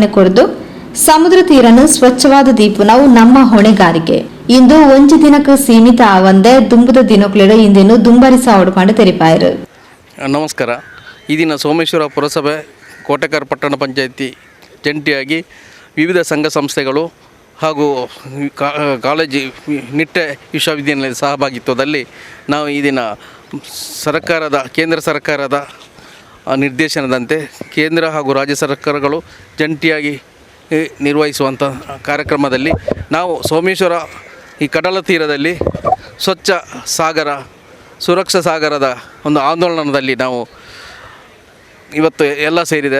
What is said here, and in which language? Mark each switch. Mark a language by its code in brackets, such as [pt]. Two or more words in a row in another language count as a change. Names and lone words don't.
[tcy] ಕೊಡದು ಸಮುದ್ರ ತೀರನ್ನು ಸ್ವಚ್ಛವಾದ ದೀಪುನವು ನಮ್ಮ ಹೊಣೆಗಾರಿಕೆ ಇಂದು ಒಂಜಿ ದಿನಕ್ಕೆ ಸೀಮಿತ ಆವಂದೆ ದುಂಬುದ ದಿನಕ್ಲೆಡು ಇಂದೇನು ದುಂಬರಿಸ ಹೊಡ್ಕೊಂಡು ತೆರಿಪಾಯರು. [kn] ನಮಸ್ಕಾರ. ಈ ದಿನ ಸೋಮೇಶ್ವರ ಪುರಸಭೆ ಕೋಟೆಕರ್ ಪಟ್ಟಣ ಪಂಚಾಯಿತಿ ಜಂಟಿಯಾಗಿ ವಿವಿಧ ಸಂಘ ಸಂಸ್ಥೆಗಳು ಹಾಗೂ ಕಾಲೇಜು ನಿಟ್ಟೆ ವಿಶ್ವವಿದ್ಯಾನಿಲಯದ ಸಹಭಾಗಿತ್ವದಲ್ಲಿ ನಾವು ಈ ದಿನ ಕೇಂದ್ರ ಸರ್ಕಾರದ ನಿರ್ದೇಶನದಂತೆ ಕೇಂದ್ರ ಹಾಗೂ ರಾಜ್ಯ ಸರ್ಕಾರಗಳು ಜಂಟಿಯಾಗಿ ನಿರ್ವಹಿಸುವಂಥ ಕಾರ್ಯಕ್ರಮದಲ್ಲಿ ನಾವು ಸೋಮೇಶ್ವರ ಈ ಕಡಲ ತೀರದಲ್ಲಿ ಸ್ವಚ್ಛ ಸಾಗರ ಸುರಕ್ಷಾ ಸಾಗರದ ಒಂದು ಆಂದೋಲನದಲ್ಲಿ ನಾವು ಇವತ್ತು ಎಲ್ಲ ಸೇರಿದೆ.